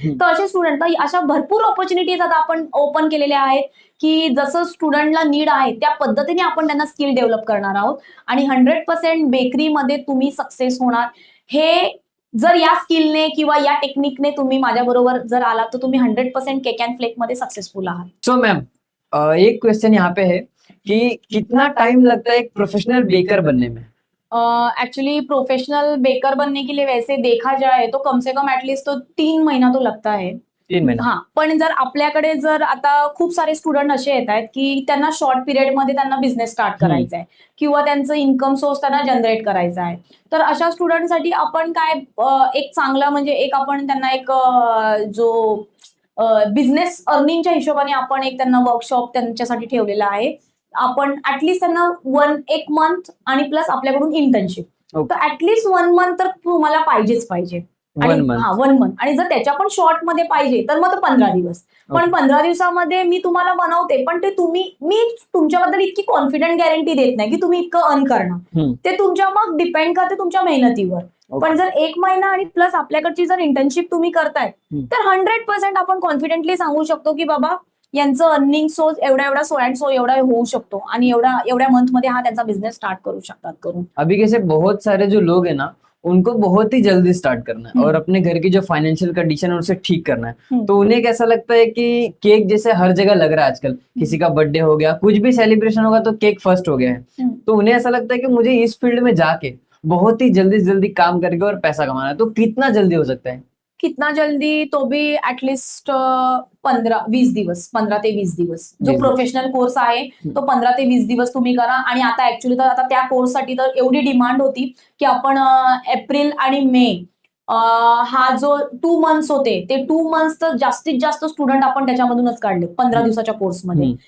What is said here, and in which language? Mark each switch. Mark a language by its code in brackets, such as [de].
[mr] तर असे स्टुडंट, अशा भरपूर ऑपॉर्च्युनिटीज आता आपण ओपन केलेल्या आहेत की जसं स्टुडंटला नीड आहे त्या पद्धतीने आपण त्यांना स्किल डेव्हलप करणार आहोत आणि 100% बेकरीमध्ये तुम्ही सक्सेस होणार. हे जर या स्किलने किंवा या टेक्निकने तुम्ही माझ्याबरोबर जर आलात तर तुम्ही 100% केक अँड फ्लेक मध्ये सक्सेसफुल आहात. [hi] सो मैम, एक क्वेश्चन यहाँ पे है कि कितना टाइम लगता है एक प्रोफेशनल बेकर बनने में? एक्चुअली प्रोफेशनल बेकर बनने के लिए वैसे देखा जाए तो कम से कम एटलीस्ट तो 3 महीना तो लगता है. 3 महीना. [mr] हा, पण जर आपल्याकडे जर आता खूप सारे स्टुडंट असे येत आहेत की त्यांना शॉर्ट पिरियड मध्ये त्यांना बिझनेस स्टार्ट करायचा आहे किंवा त्यांचं इन्कम सोर्स त्यांना जनरेट करायचा आहे, तर अशा स्टुडंटसाठी आपण काय एक चांगला म्हणजे एक आपण त्यांना एक जो बिझनेस अर्निंगच्या हिशोबाने आपण एक त्यांना वर्कशॉप त्यांच्यासाठी ठेवलेला आहे. आपण ऍटलीस्ट त्यांना 1 मंथ आणि प्लस आपल्याकडून इंटर्नशिप, तर ऍटलीस्ट 1 मंथ तर तुम्हाला पाहिजेच पाहिजे. आणि 1 मंथ आणि जर त्याच्या पण शॉर्ट मध्ये पाहिजे तर मग 15 दिवस. पण 15 दिवसामध्ये मी तुम्हाला बनवते, पण ते मी तुमच्याबद्दल इतकी कॉन्फिडंट गॅरंटी देत नाही की तुम्ही इतकं अर्न करणार. ते तुमच्या मग डिपेंड करते तुमच्या मेहनतीवर. पण जर 1 महिना आणि प्लस आपल्याकडची जर इंटर्नशिप तुम्ही करताय तर 100% आपण कॉन्फिडेंटली सांगू शकतो की बाबा यांचं अर्निंग सोर्स एवढा सो अँड सो एवढा होऊ शकतो आणि एवढ्या मंथ मध्ये हा त्यांचा बिझनेस स्टार्ट करू शकतात करून. [hi] अभी कैसे बहुत सारे जो लोग हैं ना उनको बहुत ही जल्दी स्टार्ट करना है और अपने घर की जो फाइनेंशियल कंडीशन है उसे ठीक करना है, तो उन्हें कैसा लगता है कि केक जैसे हर जगह लग रहा है आजकल, किसी का बर्थडे हो गया, कुछ भी सेलिब्रेशन होगा तो केक फर्स्ट हो गया है, तो उन्हें ऐसा लगता है कि मुझे इस फील्ड में जाके बहुत ही जल्दी से जल्दी काम करके और पैसा कमाना है, तो कितना जल्दी हो सकता है? कितना जल्दी [mr] तो भी एटलीस्ट 15 ते 20 दिवस जो प्रोफेशनल कोर्स आहे तो 15 ते 20 दिवस तुम्ही करा. आणि आता ऍक्च्युली तर आता त्या कोर्ससाठी तर एवढी डिमांड होती की आपण एप्रिल आणि मे हा जो 2 मंथ्स होते ते 2 मंथ्स तर जास्तीत जास्त स्टुडंट आपण त्याच्यामधूनच काढले 15 दिवसाच्या कोर्समध्ये.